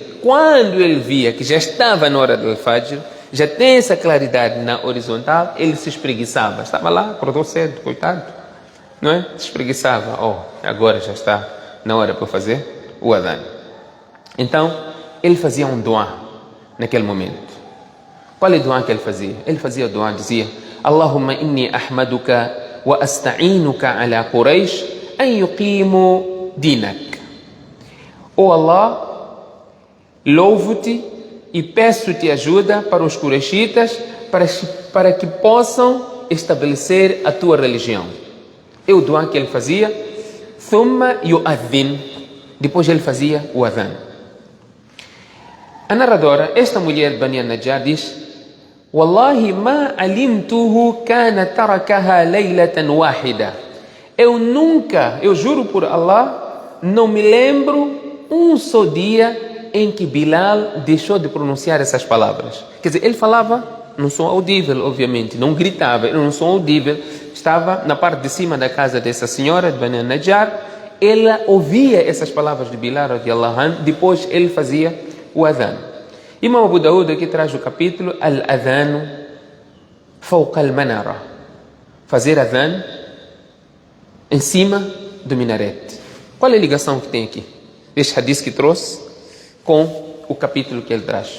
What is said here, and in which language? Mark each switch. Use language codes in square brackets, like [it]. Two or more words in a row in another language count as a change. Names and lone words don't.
[pt] Quando ele via que já estava na hora do Fajr, já tem essa claridade na horizontal, ele se espreguiçava. Estava lá, acordou cedo, coitado, não é? Se espreguiçava. Agora já está na hora para fazer o adhan. Então, ele fazia um dua naquele momento. Qual é o dua que ele fazia? Ele fazia o dua, dizia: [ar] اللهم إني أحمدك وأستعينك على قريش أن يقيموا دينك. [pt] Oh Allah, louvo-te e peço-te ajuda para os Qurayshitas para que possam estabelecer a tua religião. É o dua que ele fazia. [ar] ثم يؤذن. [pt] Depois ele fazia o adhan. A narradora, esta mulher de Bani al-Najjar, diz: [ar] والله ما علمته كان تركها ليلة واحدة. [pt] Eu juro por Allah, não me lembro um só dia em que Bilal deixou de pronunciar essas palavras. Quer dizer, ele falava num som audível, obviamente, não gritava, era um som audível. Estava na parte de cima da casa dessa senhora de Bani al-Najjar. Ela ouvia essas palavras de Bilal [ar] رضي الله عنه, [pt] depois ele fazia o adhan. Imam Abu Daud aqui traz o capítulo Al-Adhanu Fawqa al-Manara. Fazer adhan em cima do minarete. Qual é a ligação que tem aqui? Este hadith que trouxe com o capítulo que ele traz.